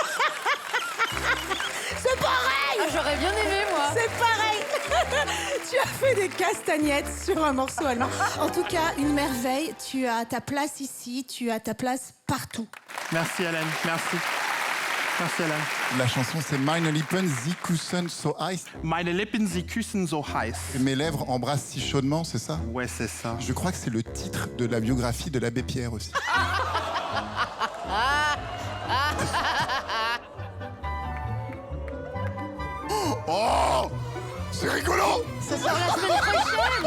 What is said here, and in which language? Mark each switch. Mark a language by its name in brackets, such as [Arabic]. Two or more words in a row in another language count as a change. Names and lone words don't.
[French] C'est pareil. J'aurais bien aimé, moi. C'est pareil. Tu as fait des castagnettes sur un morceau allemand. En tout cas, une merveille. Tu as ta place ici, tu as ta place partout. Merci Hélène, merci. Merci Hélène. La chanson, c'est [German] Meine Lippen, sie küssen so heiß. Meine Lippen, sie küssen so heiß. [French] Mes lèvres embrassent si chaudement, c'est ça? Ouais, c'est ça. Je crois que c'est le titre de la biographie de l'abbé Pierre aussi. Oh, c'est rigolo. Ça sort la semaine prochaine.